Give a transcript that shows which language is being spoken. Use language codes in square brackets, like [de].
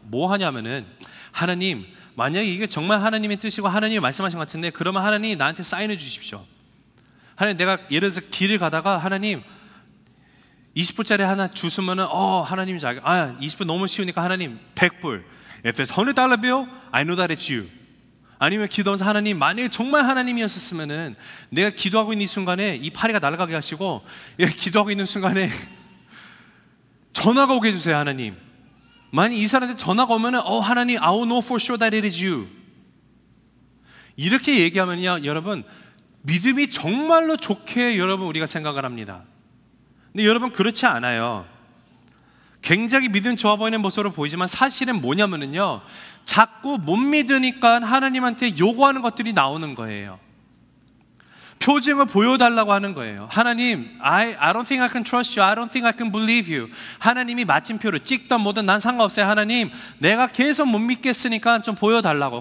[ko] 뭐 하냐면은 하나님, 만약에 이게 정말 하나님의 뜻이고 하나님이 말씀하신 것 같은데 그러면 하나님 나한테 사인해 주십시오. 하나님, 내가 예를 들어서 길을 가다가 하나님 20불짜리 하나 주시면은 하나님이 20불 너무 쉬우니까 하나님 100불. [en] If it's $100 bill, I know that it's you. [ko] 아니면 기도하면서 하나님, 만약에 정말 하나님이었으면은 내가 기도하고 있는 이 순간에 이 파리가 날아가게 하시고 기도하고 있는 순간에 전화가 오게 해주세요. 하나님, 만약 이 사람한테 전화가 오면은 하나님, [en] I will know for sure that it is you. [ko] 이렇게 얘기하면요 여러분 믿음이 정말로 좋게 여러분 우리가 생각을 합니다. 근데 여러분 그렇지 않아요. 굉장히 믿음 좋아 보이는 모습으로 보이지만 사실은 뭐냐면요, 자꾸 못 믿으니까 하나님한테 요구하는 것들이 나오는 거예요. 표징을 보여달라고 하는 거예요. [en] 하나님, I don't think I can trust you. I don't think I can believe you. [ko] 하나님이 마침표를 찍던 뭐든 난 상관없어요. 하나님, 내가 계속 못 믿겠으니까 좀 보여달라고.